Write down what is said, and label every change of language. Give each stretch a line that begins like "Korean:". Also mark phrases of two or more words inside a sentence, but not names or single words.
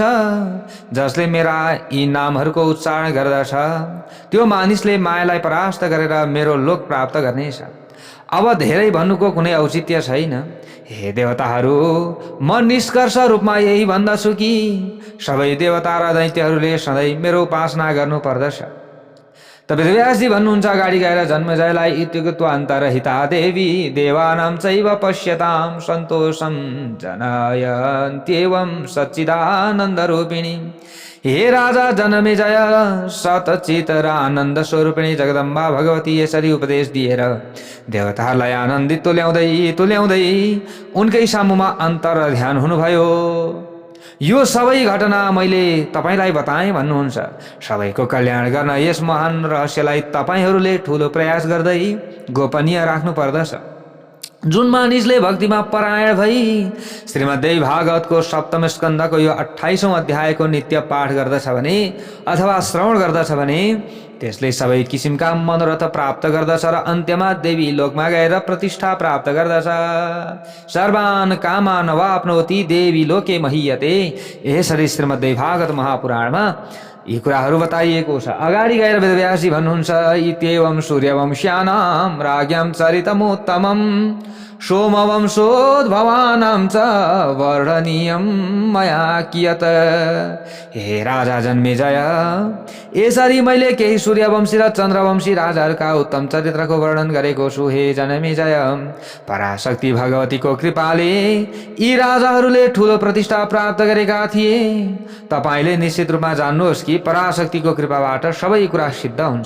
Nepali: जसले मेरा यी नामहरूको उच्चारण गर्दछ त्यो मानिसले मायालाई परास्त गरेर मेरो लोक प्राप्त गर्नेछ। अब धेरै भन्नुको कुनै औचित्य छैन। हे देवताहरू, म निष्कर्ष रूपमा यही भन्दछु कि सबै देवता र दैत्यहरूले सधैँ मेरो उपासना गर्नु पर्दछ। त वेदव्यासजी भन्नुहुन्छ अगाडि गएर जन्मेजयलाई
Sanskrit: इत्युक्त्वान्तरहिता देवी देवानां चैव पश्यतां सन्तोषं जनयन्त्येवं सच्चिदानन्दरूपिणी।
Nepali: हे राजा जनमेजय, सतचित र आनन्द स्वरूपिणी जगदम्बा भगवती यसरी उपदेश दिएर देवताहरूलाई आनन्दित तुल्याउँदै उनकै सामुमा अन्तर ध्यान हुनुभयो। यो सबै घटना मैले तपाईलाई बताएँ भन्नुहुन्छ। सबैको कल्याण गर्न यस महान रहस्यलाई तपाईहरूले ठूलो प्रयास गर्दै गोपनीय राख्नु पर्दछ। जुन मानिसले भक्तिमा परायण भई श्रीमद्देवी भागवतको सप्तम स्कन्धको यो 28औं अध्यायको नित्य पाठ गर्दछ भने अथवा श्रवण गर्दछ भने त्यसले सबै किसिमका मनोरथ प्राप्त गर्दछ र अन्त्यमा देवी लोकमा गएर प्रतिष्ठा प्राप्त गर्दछ।
Sanskrit: सर्वान कामान वाप्नोति देवी लोके महीयते।
Nepali: यसरी श्रीमद्देवी भागवत महापुराणमा यी कुराहरू बताइएको छ। अगाडि गएर वेदव्यासजी भन्नुहुन्छ
Sanskrit: इत्येवं सूर्यवंश्यानां राज्ञां चरितमुत्तमं सोमवंशोद्भवानां च वर्णनीयं मया कियत्।
Nepali: हे राजा जन्मेजय, यसरी मैले केही सूर्यवंशी र चन्द्रवंशी राजाहरूका उत्तम चरित्रको वर्णन गरेको छु। हे जन्मेजय, पराशक्ति भगवतीको कृपाले यी राजाहरूले ठूलो प्रतिष्ठा प्राप्त गरेका थिए। तपाईले निश्चित रूपमा जान्नुहोस् कि पराशक्तिको कृपाबाट सबै कुरा सिद्ध हुन्छ।